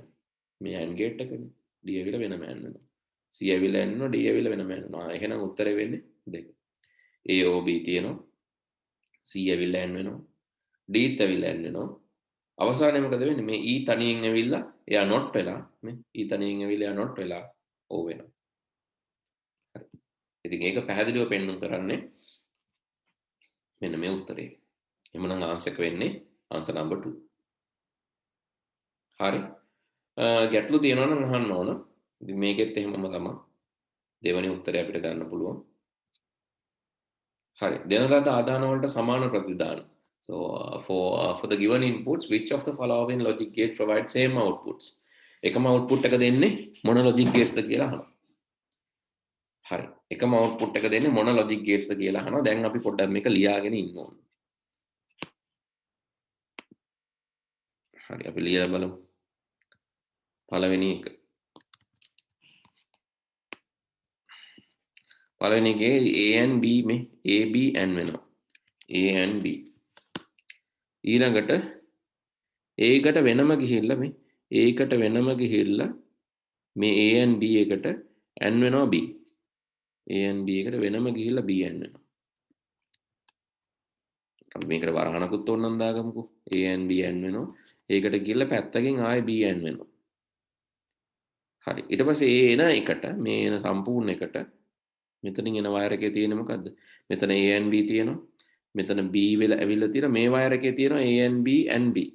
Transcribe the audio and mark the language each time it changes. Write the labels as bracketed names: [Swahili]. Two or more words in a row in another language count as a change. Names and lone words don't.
[Sinhala] මේ AND ගේට් එකනේ D ඇවිල්ලා වෙනම n වෙනවා C ඇවිල්ලා n වෙනවා D ඇවිල්ලා වෙනම n වෙනවා එහෙනම් උත්තරේ වෙන්නේ දෙක A O B තියෙනවා C ඇවිල්ලා n වෙනවා D ඇවිල්ලා n වෙනවා අවසානයේ මොකද වෙන්නේ මේ E තනියෙන් ඇවිල්ලා එයා not වෙලා මේ E තනියෙන් ඇවිල්ලා එයා not වෙලා O වෙනවා හරි ඉතින් ඒක පැහැදිලිව පෙන්වන්න කරන්නේ මෙන්න මේ උත්තරේ එhmenan ආන්සර් එක වෙන්නේ [English] answer number [Sinhala] 2 හරි ගැටලු තියෙනවා නම් අහන්න ඕන ඉතින් මේකෙත් එහෙමම තමයි දෙවෙනි උත්තරය අපිට ගන්න පුළුවන් හරි දෙන ලද ආදාන වලට සමාන ප්‍රතිදාන [English] so for the given inputs which of the following logic gate provides same outputs [Sinhala] එකම output එක දෙන්නේ මොන [English] logic gates [Sinhala] ද කියලා අහනවා හරි එකම output එක දෙන්නේ මොන [English] logic gates [Sinhala] ද කියලා අහනවා දැන් අපි පොඩ්ඩක් මේක ලියාගෙන ඉන්න ඕන හරි අපි ලියලා බලමු පළවෙනි එක පළවෙනි එකේ A and B මේ A B n වෙනවා. A and B. ඊළඟට A එකට වෙනම ගිහිල්ලා මේ A එකට වෙනම ගිහිල්ලා මේ A and B එකට n වෙනවා B. A and B එකට වෙනම ගිහිල්ලා B n වෙනවා. අපි මේකට වරහණකුත් ඕනනම් දාගමුකෝ. A and B n වෙනවා. ඒකට ගිහිල්ලා පැත්තකින් ආයෙ B n වෙනවා. හරි. ඊට පස්සේ A එන එකට මේ එන සම්පූර්ණ එකට මෙතනින් එන වයර් එකේ තියෙන මොකද්ද? මෙතන A and B තියෙනවා. මෙතන B වෙලා ඇවිල්ලා තියෙන මේ වයර් එකේ තියෙනවා A and B and B.